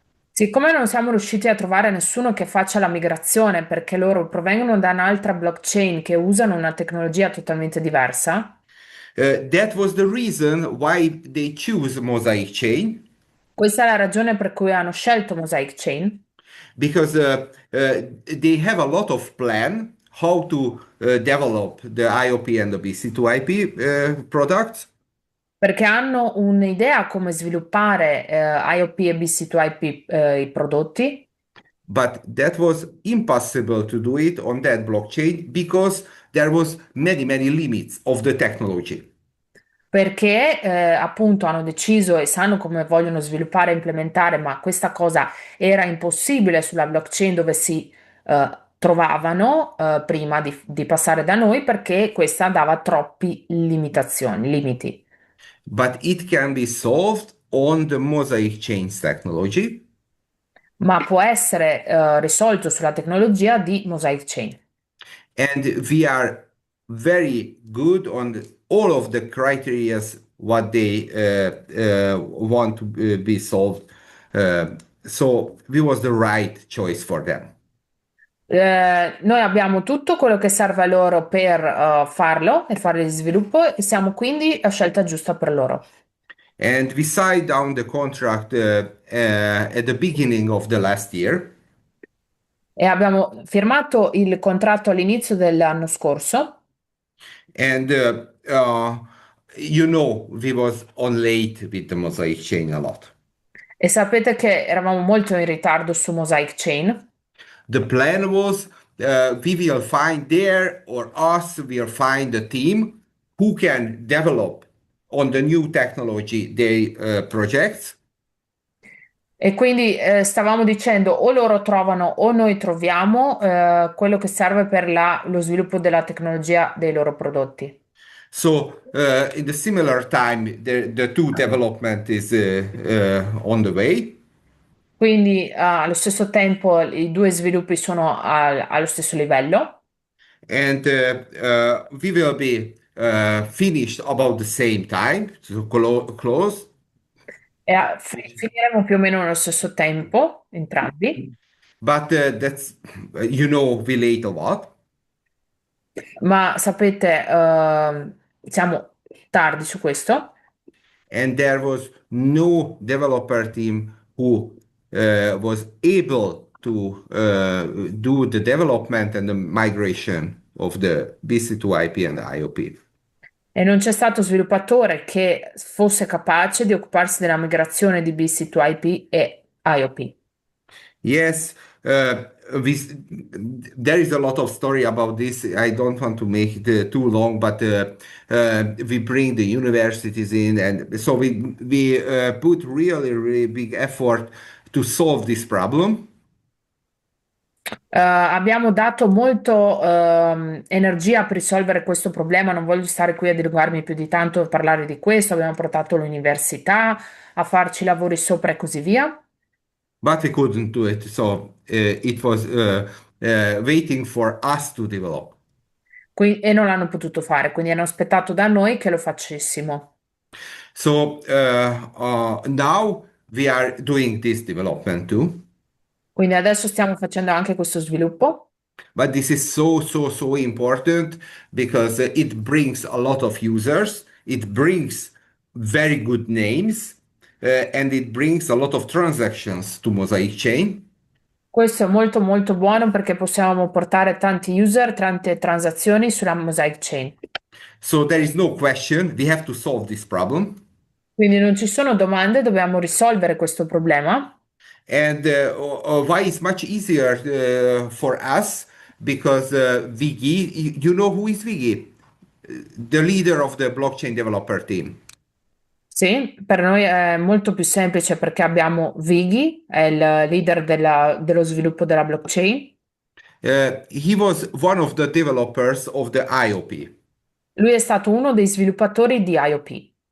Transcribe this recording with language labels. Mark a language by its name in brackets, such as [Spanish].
[Italian] Siccome non siamo riusciti a trovare nessuno che faccia la migrazione perché loro provengono da un'altra blockchain che usano una tecnologia totalmente diversa, [English] That was the reason why they choose Mosaic chain. [Italian] questa è la ragione per cui hanno scelto Mosaic Chain, [English] Because they have a lot of plan how to develop the IOP and the BC2IP products, [Italian] perché hanno un'idea come sviluppare IOP e BC2IP i prodotti, [English] but that was impossible to do it on that blockchain because there was many limits of the technology. [Italian] perché appunto hanno deciso e sanno come vogliono sviluppare e implementare, ma questa cosa era impossibile sulla blockchain dove si trovavano prima di passare da noi perché questa dava troppi limitazioni, limiti. [English] But it can be solved on the Mosaic chains technology. [Italian] Ma può essere risolto sulla tecnologia di Mosaic Chain. [English] And we are very good on all of the criterias what they want to be solved. So we was the right choice for them. [Italian] Noi abbiamo tutto quello che serve a loro per farlo e fare il sviluppo e siamo quindi la scelta giusta per loro. [English] And we signed down the contract at the beginning of the last year. [Italian] E abbiamo firmato il contratto all'inizio dell'anno scorso [English] And you know, we was on late with the Mosaic chain a lot. [Italian] e sapete che eravamo molto in ritardo su Mosaic Chain. [English] The plan was we will find there or us will find a team who can develop on the new technology they projects. [Italian] E quindi stavamo dicendo o loro trovano o noi troviamo quello che serve per lo sviluppo della tecnologia dei loro prodotti. [English] So in the similar time, the two development is on the way, [Italian] Quindi allo stesso tempo i due sviluppi sono allo stesso livello [English] and we will be finished about the same time, so close. [Italian] e finiremo più o meno nello stesso tempo, entrambi, [English] But that's we late a lot. [Italian] ma sapete, siamo tardi su questo. [English] And there was no developer team who was able to do the development and the migration of the BC2IP and the IOP. [Italian] E non c'è stato sviluppatore che fosse capace di occuparsi della migrazione di BC2IP e IOP. [English] Yes, we, there is a lot of story about this. I don't want to make it too long, but we bring the universities in, and so we put really big effort to solve this problem. [Italian] Abbiamo dato molto energia per risolvere questo problema, non voglio stare qui a dilungarmi più di tanto a parlare di questo, abbiamo portato l'università a farci lavori sopra e così via, [English] But we couldn't do it, so it was waiting for us to develop. [Italian] e non l'hanno potuto fare, quindi hanno aspettato da noi che lo facessimo. [English] So now we are doing this development too. [Italian] Quindi adesso stiamo facendo anche questo sviluppo. [English] But this is so important because it brings a lot of users, it brings very good names, and it brings a lot of transactions to Mosaic Chain. [Italian] Questo è molto buono perché possiamo portare tanti user, tante transazioni sulla Mosaic Chain. [English] So there is no question, we have to solve this problem. [Italian] Quindi non ci sono domande, dobbiamo risolvere questo problema. [English] And why it's much easier for us because Vigi, you know who is Vigi? The leader of the blockchain developer team. [Italian] Sì, per noi è molto più semplice perché abbiamo Vighi, è il leader dello sviluppo della blockchain. [English] He was one of the developers of the IOP. [Italian] Lui è stato uno dei sviluppatori di IOP.